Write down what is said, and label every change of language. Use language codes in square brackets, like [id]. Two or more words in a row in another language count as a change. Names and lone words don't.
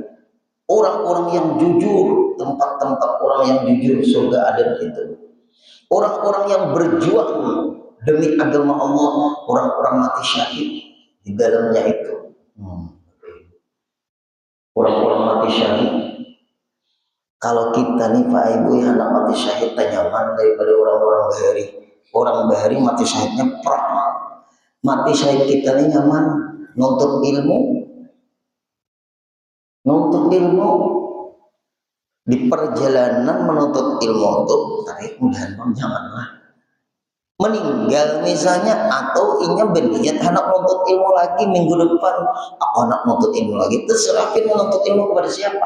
[bjn] Orang-orang yang jujur, tempat-tempat orang yang jujur surga Aden itu. Orang-orang yang berjuang demi agama Allah, orang-orang mati syahid di dalamnya itu. Orang-orang mati syahid. Kalau kita nih Pak Ibu yang anak mati syahid tak nyaman daripada orang-orang bahari. Orang bahari mati syahidnya perang. Mati syahid kita nih nyaman nuntut ilmu, nuntut ilmu di perjalanan menuntut ilmu itu, tapi mudah-mudahan janganlah meninggal misalnya, atau inya berniat anak nuntut ilmu lagi minggu depan, aku anak nuntut ilmu lagi, terserah kita menuntut ilmu kepada siapa.